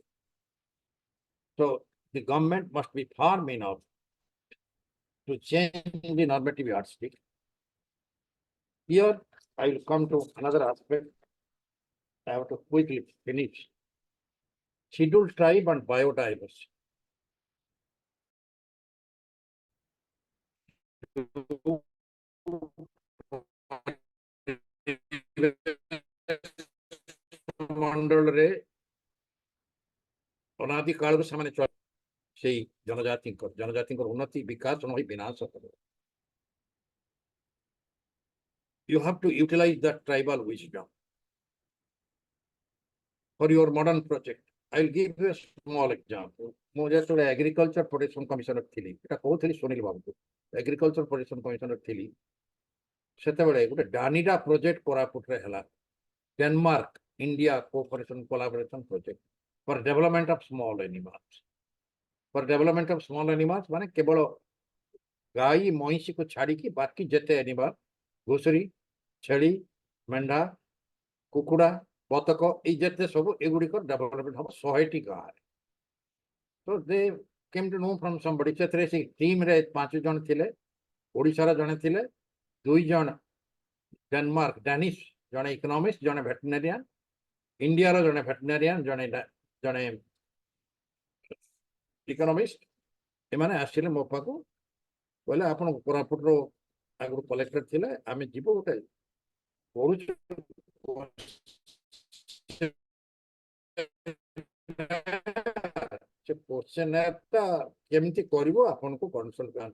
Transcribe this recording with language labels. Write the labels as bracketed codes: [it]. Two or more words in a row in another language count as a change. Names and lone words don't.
[en] So the government must be firm enough to change the normative yardstick. Here, I will come to another aspect. I have to quickly finish. Scheduled tribe and biodiversity. [or] ମଣ୍ଡଳରେ ଅନାଦି କାଳରୁ ସେମାନେ ସେଇ ଜନଜାତିଙ୍କର ଉନ୍ନତି ବିକାଶ ନ ହୋଇ ବିନାଶ କରିବ। [en] You have to utilize that tribal wisdom for your modern project. I will give you a small example. [or] ମୁଁ ଯେତେବେଳେ [en] agriculture protection commissioner [or] ଥିଲି, ଏଟା କହୁଥିଲି ସୁନିଲ ବାବୁଙ୍କୁ, [en] agriculture protection commissioner [or] ଥିଲି, ସେତେବେଳେ ଗୋଟେ ଡାନିଡା ପ୍ରୋଜେକ୍ଟ କୋରାପୁଟରେ ହେଲା, [en] Denmark India Cooperation Collaboration Project for Development of Small Animals. for development of small animals [or] ମାନେ କେବଳ ଗାଈ ମଇଁଷିକୁ ଛାଡ଼ିକି ବାକି ଯେତେ ଏନିମାଲ, ଘୁଷୁରୀ, ଛେଳି, ମେଣ୍ଢା, କୁକୁଡ଼ା, ବତକ, ଏଇ ଯେତେ ସବୁ ଏଗୁଡ଼ିକ ଡେଭଲପମେଣ୍ଟ ହବ 100ଟି ଗାଁରେ। [en] So they came to know from somebody. [or] ସେଥିରେ ସେ ଟିମରେ 5 ଜଣ ଥିଲେ, ଓଡ଼ିଶାର ଜଣେ ଥିଲେ, 2 ଜଣ ଡେନମାର୍କ ଡାନିଶ, ଜଣେ ଇକୋନୋମିଷ୍ଟ, ଜଣେ ଭେଟେନାରିଆନ, ଇଣ୍ଡିଆର ଜଣେ ଭେଟେନାରିଆନ, ଜଣେ ଇକୋନୋମିଷ୍ଟ। ଏମାନେ ଆସିଲେ ମୋ ପାଖକୁ, କହିଲେ ଆପଣ କୋରାପୁଟର ଆଗରୁ କଲେକ୍ଟର ଥିଲେ, ଆମେ ଯିବୁ ଗୋଟେ କରୁଛୁ ସେ କ୍ୱେଶ୍ଚେନାରଟା କେମିତି କରିବ ଆପଣଙ୍କୁ କନସଲ୍ଟ କରନ୍ତୁ।